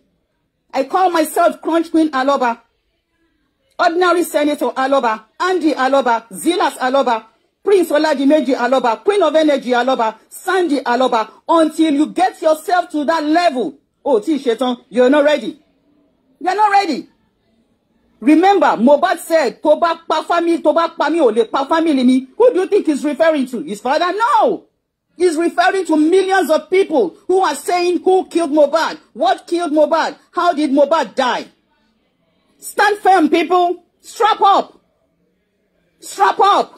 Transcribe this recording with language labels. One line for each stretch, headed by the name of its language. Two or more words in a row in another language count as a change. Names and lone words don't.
English: I call myself Crunch Queen Aloba, Ordinary Senator Aloba, Andy Aloba, Zilas Aloba, Prince Oladimeji Aloba, Queen of Energy Aloba, Sandy Aloba, until you get yourself to that level. Oh, T. Sheton, you're not ready. You're not ready. Remember, Mohbad said,
Yoruba: Toba pa
English: family,
Yoruba: Toba pa mi, ole pa family mi.
English: Who do you think he's referring to? His father? No. He's referring to millions of people who are saying who killed Mohbad, what killed Mohbad, how did Mohbad die. Stand firm, people. Strap up. Strap up.